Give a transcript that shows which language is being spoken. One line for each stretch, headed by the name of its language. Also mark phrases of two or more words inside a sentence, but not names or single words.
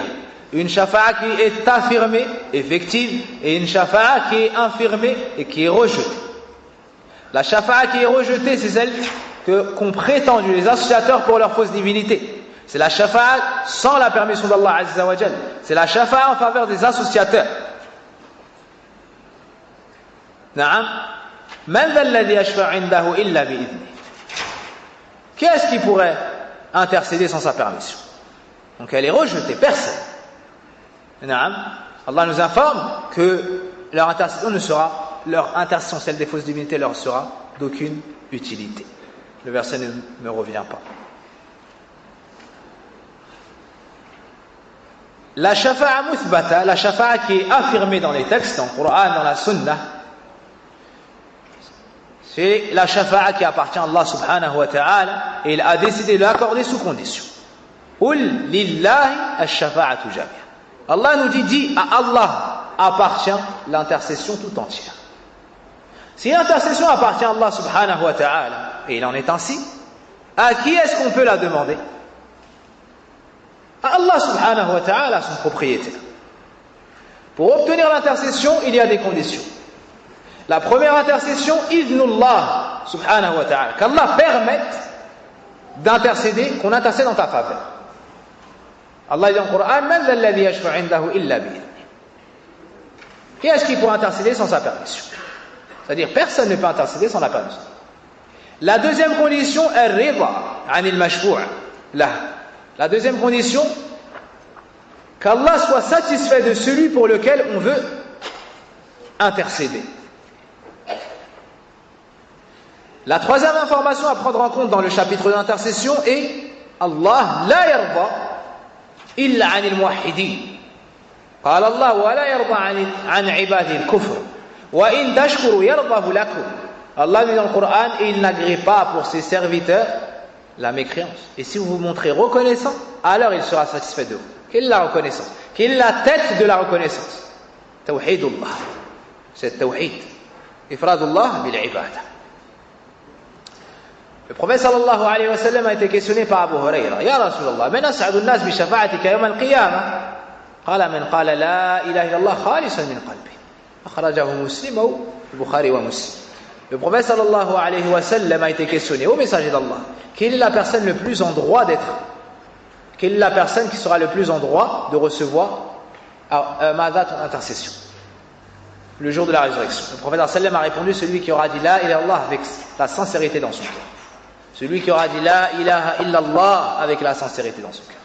French: Une shafa'a qui est affirmée, effective, et une shafa'a qui est infirmée et qui est rejetée. La shafa'a qui est rejetée, c'est celle qu'ont prétendu les associateurs pour leur fausse divinité. C'est la shafa'a sans la permission d'Allah
Arabic: عز وجل.
French: C'est la shafa'a en faveur des associateurs. Na'am.
Arabic: من ذا الذي يشفع عنده إلا بإذنه.
French: Qui est-ce qui pourrait intercéder sans sa permission? Donc elle est rejetée, personne. Na'am. Allah nous informe que leur intercession, celle des fausses divinités, leur sera d'aucune utilité. Le verset ne me revient pas. La
Arabic: شفاعة مثبتة,
French: la shafa'a qui est affirmée dans les textes, dans le Coran, dans la Sunna, c'est la shafa'a qui appartient à Allah
Arabic: سبحانه وتعالى
French: et il a décidé de l'accorder sous condition.
Arabic: قل لله الشفاعة جميعا.
French: Allah nous dit à Allah appartient l'intercession tout entière. Si l'intercession appartient à Allah
Arabic: سبحانه وتعالى,
French: et il en est ainsi, à qui est-ce qu'on peut la demander? À Allah
Arabic: سبحانه وتعالى,
French: son propriétaire. Pour obtenir l'intercession, il y a des conditions. La première intercession,
Arabic: إذن الله سبحانه وتعالى,
French: qu'Allah permette d'intercéder, qu'on intercède en ta faveur. Allah dit dans le Coran,
Arabic: من ذا الذي يشفع عنده إلا بإذنه.
French: Qui est-ce qui peut intercéder sans sa permission? C'est-à-dire, personne ne peut intercéder sans la permission. La deuxième condition est
Arabic: رضا عن المشفوع له.
French: La deuxième condition, qu'Allah soit satisfait de celui pour lequel on veut intercéder. La troisième information à prendre en compte dans le chapitre de l'intercession est
Arabic: الله لا يرضى إلا عن الموحدين. قال الله ولا يرضى عن عباده الكفر وإن تشكروا يرضه لكم.
French: Allah dit dans le Coran, il n'agrée pas pour ses serviteurs la mécréance. Et si vous vous montrez reconnaissant, alors il sera satisfait de vous. Quelle est la reconnaissance? Quelle est la tête de la reconnaissance? Tawhidullah. C'est tawhid.
Arabic: إفراد الله بالعبادة.
French: Le prophète
Arabic: صلى الله عليه وسلم
French: a été questionné par Abu Huraira.
Arabic: يا رسول الله من أسعد الناس بشفاعتك يوم القيامة? قال من قال لا إله إلا الله خالصا من قلبه أخرجه مسلم أو البخاري ومسلم.
French: Le prophète
Arabic: صلى الله عليه وسلم
French: a été questionné au messager d'Allah, quelle est la personne le plus en droit d'être, quelle est la personne qui sera le plus en droit de recevoir Mada ton intercession le jour de la résurrection? Le prophète
Arabic: صلى الله عليه وسلم
French: a répondu, celui qui aura dit
Arabic: لا إله إلا الله
French: avec la sincérité dans son cœur, celui qui aura dit
Arabic: لا إله إلا الله
French: avec la sincérité dans son cœur.